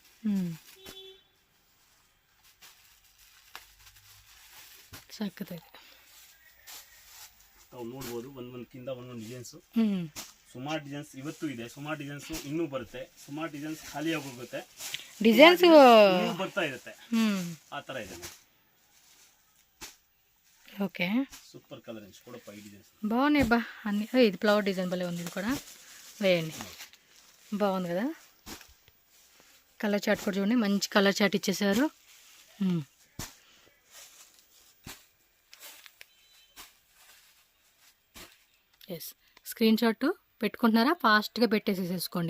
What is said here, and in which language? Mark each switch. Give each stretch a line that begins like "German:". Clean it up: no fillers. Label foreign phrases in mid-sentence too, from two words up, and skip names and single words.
Kannada: ಸಕ್ಕತ್ತಾಗಿದೆ. ತಾವು ನೋಡ್ಬೋದು ಒಂದೊಂದಕ್ಕಿಂತ ಒಂದೊಂದು ಡಿಸೈನ್ಸ್. ಸುಮಾರು ಡಿಸೈನ್ಸ್ ಇವತ್ತು ಇದೆ, ಸುಮಾರು ಡಿಸೈನ್ಸ್ ಇನ್ನೂ ಬರುತ್ತೆ. ಸುಮಾರು ಡಿಸೈನ್ಸ್ ಖಾಲಿ ಆಗೋಗುತ್ತೆ, ಡಿಸೈನ್ಸ್ ಬರ್ತಾ ಇರುತ್ತೆ. ಆ ತರ ಇದೆ.
Telugu: ఓకే,
English: super colour
Telugu: కొడప ఈ డిజైన్స్ బాగున్నాయి బా అన్ని. ఇది
English: flower design
Telugu: భలే ఉంది. ఇది కూడా వేయండి, బాగుంది కదా.
English: colour chart
Telugu: కూడా చూడండి, మంచి
English: colour chart
Telugu: ఇచ్చేసారు.
English: screen shot
Telugu: పెట్టుకుంటున్నారా, ఫాస్ట్గా పెట్టేసేసుకోండి.